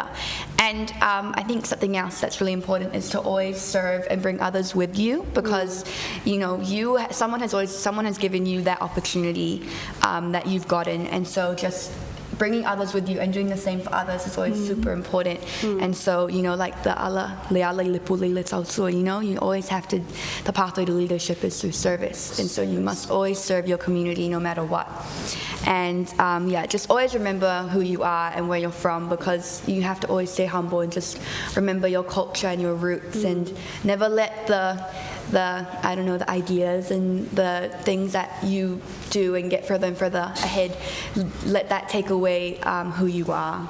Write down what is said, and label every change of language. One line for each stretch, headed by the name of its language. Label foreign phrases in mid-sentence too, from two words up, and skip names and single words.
English: And I think something else that's really important is to always serve and bring others with you, because someone has given you that opportunity that you've gotten, and so just bringing others with you and doing the same for others is always super important. And so, like the
Samoan: ala leala lipuli
English: also, you always have to, the pathway to leadership is through service. And so you must always serve your community no matter what. And just always remember who you are and where you're from, because you have to always stay humble and just remember your culture and your roots, and never let the ideas and the things that you do and get further and further ahead, let that take away who you are.